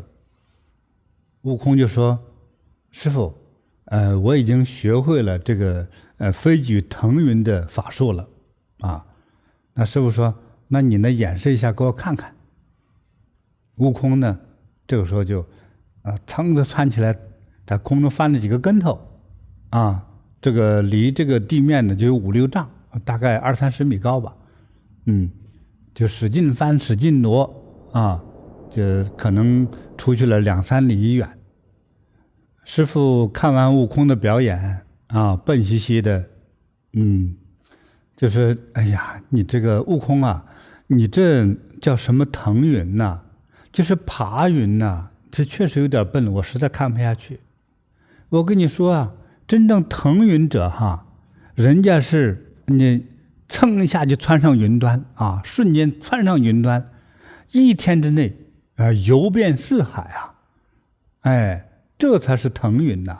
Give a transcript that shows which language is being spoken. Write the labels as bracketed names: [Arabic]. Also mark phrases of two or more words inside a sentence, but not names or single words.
[Chinese] 悟空就說，師父，我已經學會了這個飛舉騰雲的法術了那師父說，那你呢演示一下給我看看。悟空呢這個時候就噌的竄起來，在空中翻了幾個跟頭這個離這個地面呢就有5、6 丈，大概20、30米高吧。就使劲翻使劲挪就可能出去了2、3里遠。師父看完悟空的表演笨兮兮的就是哎呀，你這個悟空你這叫什麼騰雲吶？就是爬雲吶，這確實有點笨，我實在看不下去。我跟你說真正騰雲者人家是你蹭一下就竄上雲端瞬間竄上雲端，1天之內遊遍四海這才是騰雲吶。